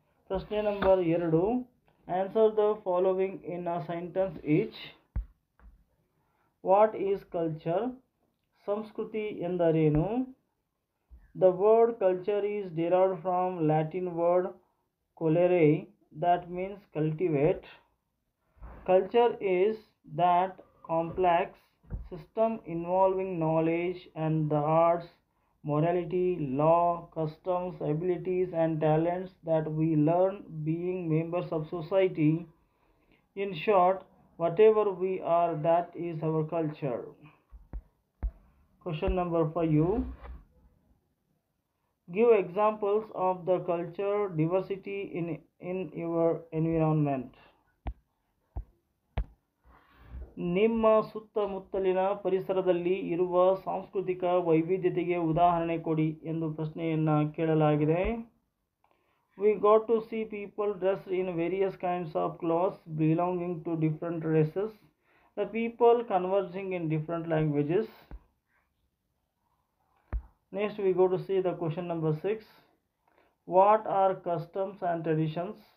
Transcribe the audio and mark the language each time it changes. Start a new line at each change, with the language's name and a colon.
English: ಪ್ರಶ್ನೆ number 2, answer the following in a sentence each. What is culture?
Kannada: ಸಂಸ್ಕೃತಿ ಎಂದರೇನು?
English: The word culture is derived from Latin word ಕೊಲೆರೆ, that means cultivate. Culture is that complex system involving knowledge and the arts, morality, law, customs, abilities and talents that we learn being members of society. In short, whatever we are, that is our culture. Question number 5. Give examples of the culture diversity in your environment.
Kannada: ನಿಮ್ಮ ಸುತ್ತಮುತ್ತಲಿನ ಪರಿಸರದಲ್ಲಿ ಇರುವ ಸಾಂಸ್ಕೃತಿಕ ವೈವಿಧ್ಯತೆಗೆ ಉದಾಹರಣೆ ಕೊಡಿ ಎಂದು ಪ್ರಶ್ನೆಯನ್ನು ಕೇಳಲಾಗಿದೆ.
English: We got to see people dressed in various kinds of clothes belonging to different races. The people conversing in different languages. Next we go to see the question number 6. What are customs and traditions?